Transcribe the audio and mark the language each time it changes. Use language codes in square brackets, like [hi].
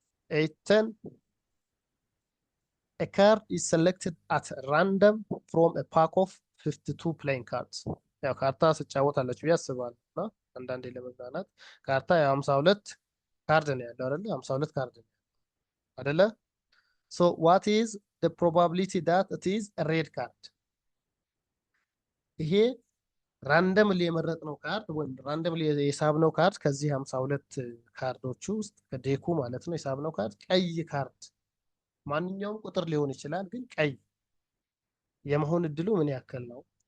[am] 810 [en] a card is selected at random from a pack of 52 playing cards [am] ያው ካርታ ስጫወታለች ብዬ አስባለሁ እና አንዳንዴ ለመዝናናት ካርታ ያው 52 ካርድ ነው ያለው አይደለ? 52 ካርድ ነው አይደለ? [en] so what is the probability that it is a red card? [am] ይሄ ራንደምሊ የመረጥነው ካርድ ወይም ራንደምሊ የሳብነው ካርድ ከዚህ 52 ካርዶቹ ውስጥ ከዴኩ ማለት ነው የሳብነው ካርድ ቀይ ካርድ ማንኛውም ቁጥር ሊሆን ይችላል፣ ግን ቀይ የመሆን እድሉ ምን ያክል ነው?